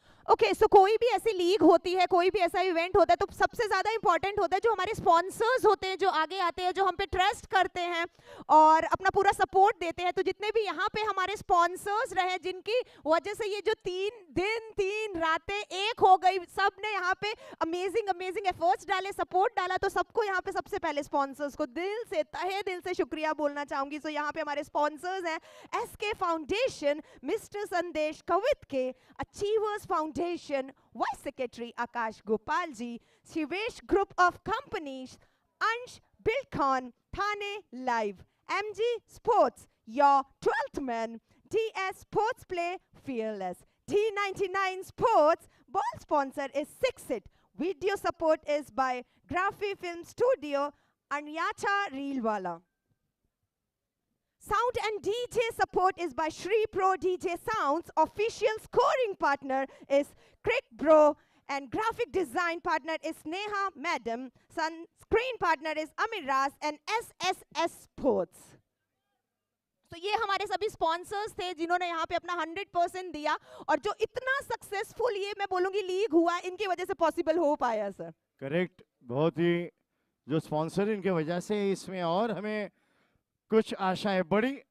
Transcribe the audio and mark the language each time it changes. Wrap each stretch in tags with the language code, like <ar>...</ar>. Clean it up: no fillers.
<hi>Okay so कोई भी ऐसी लीग होती है, कोई भी ऐसा इवेंट होता है तो सबसे ज़्यादा इंपॉर्टेंट होता है जो हमारे स्पॉन्सर्स होते हैं, जो आगे आते हैं, जो हम पे ट्रस्ट करते हैं और अपना पूरा सपोर्ट देते हैं. तो जितने भी यहाँ पे हमारे स्पॉन्सर्स रहे जिनकी वजह से ये जो 3 दिन 3 रातें एक हो गई, सब ने यहाँ पे अमेजिंग अमेजिंग एफर्ट्स डाले, सपोर्ट डाला. तो सबको यहाँ पे सबसे पहले स्पॉन्सर्स को दिल से, तहे दिल से शुक्रिया बोलना चाहूँगी. सो यहाँ पे हमारे स्पॉन्सर्स हैं</hi> <en>SK foundation, mister Sandesh Kavit के, achievers foundation, Vice Secretary Akash Gopalji, Shivesh Group of Companies, Ansh Bilkon, Thane Live, MG Sports, your 12th man, DS Sports Play Fearless, D99 Sports, ball sponsor is Sixit, video support is by Graphy Film Studio, Anyacha Reelwala. Sound and DJ support is by Shri Pro DJ Sounds. Official scoring partner is Crick Bro. And graphic design partner is Neha Madam. Screen partner is Amiraz and SSS Sports.</en> <hi>तो ये हमारे सभी sponsors थे जिन्होंने यहाँ पे अपना 100% दिया और जो इतना सक्सेसफुल ये मैं बोलूँगी लीग हुआ, इनकी वजह से पॉसिबल हो पाया सर. करेक्ट, बहुत ही जो स्पॉन्सर इनके वजह से इसमें और हमें कुछ आशाएं बढ़ी.</hi>